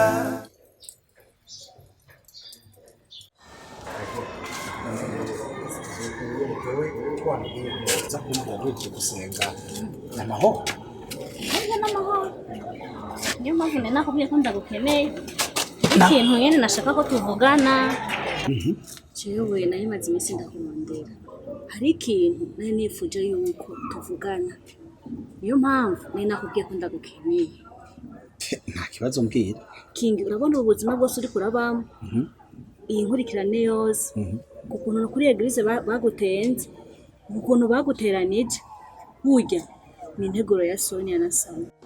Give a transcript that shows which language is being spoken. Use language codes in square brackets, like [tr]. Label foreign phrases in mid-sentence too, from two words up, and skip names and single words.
[rn] Niyo mpamvu nakubwiye ko ndagukeneye ikintu nyene nashaka ko tuvugana. Jewe nayo maze iminsi ndakurondera, hari ikintu nari nifuje yuko tuvugana, niyo mpamvu nari nakubwiye ko ndagukeneye. Nta kibazo mbwira. Kingi, urabona ubuzima bwose uri kurabamo, iyi nkurikirane yose, ukuntu kuri eglise bagutenze, ukuntu baguteranije, burya ni integuro ya Sonia na Sammy.